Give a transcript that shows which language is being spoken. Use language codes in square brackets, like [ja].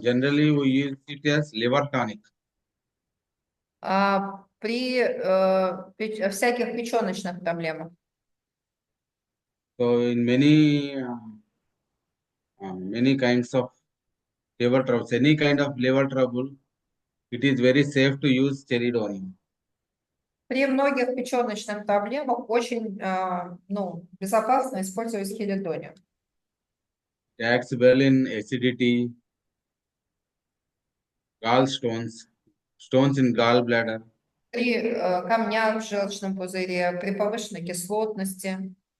[en] Generally, we use it as liver tonic. [ru] При всяких печеночных проблемах. [en] So in many kinds of liver troubles, any kind of liver trouble, it is very safe to use chelidonium. [ru] При многих печеночных проблемах очень безопасно использовать хелидониум. [en] It acts well in acidity, gallstones, stones in gallbladder, [ru] При камнях в желчном пузыре, при повышенной кислотности,